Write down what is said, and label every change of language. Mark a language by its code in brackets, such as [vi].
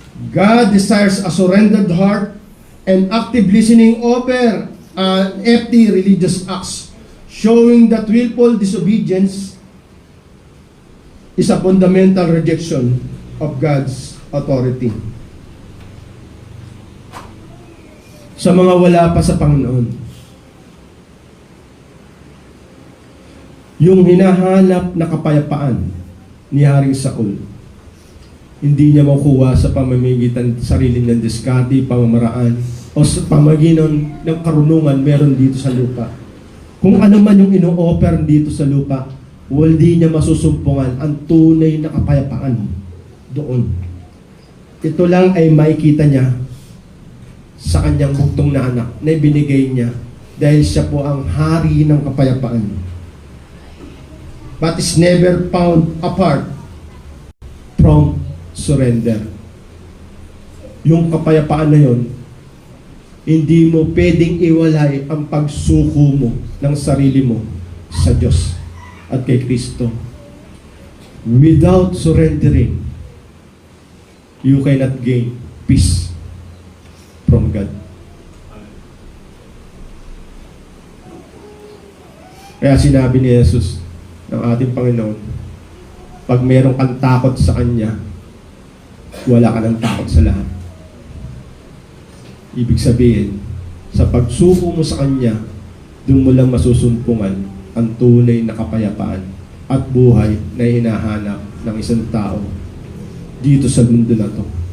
[en] God desires a surrendered heart and active listening over empty religious acts, showing that willful disobedience is a fundamental rejection of God's authority. [tl] Sa mga wala pa sa Panginoon, yung hinahanap na kapayapaan ni Haring Saul, hindi niya makuha sa pamamagitan sarili ng diskarte, pamamaraan, o sa pamagitan ng karunungan meron dito sa lupa. Kung ano man yung ino-offer dito sa lupa, hindi niya masusumpungan ang tunay na kapayapaan doon. Ito lang ay makikita niya sa kanyang buktong na anak na ibinigay niya dahil siya po ang hari ng kapayapaan. [en] But is never found apart from surrender. [tl] Yung kapayapaan na yon, hindi mo pwedeng iwalay ang pagsuko mo ng sarili mo sa Diyos at kay Kristo. [en] Without surrendering, you cannot gain peace from God. [tl] Kaya sinabi ni Jesus ng ating Panginoon, pag meron kang takot sa Kanya, wala ka ng takot sa lahat. Ibig sabihin, sa pagsuko mo sa Kanya, doon mo lang masusumpungan ang tunay na kapayapaan at buhay na hinahanap ng isang tao dito sa mundo na to.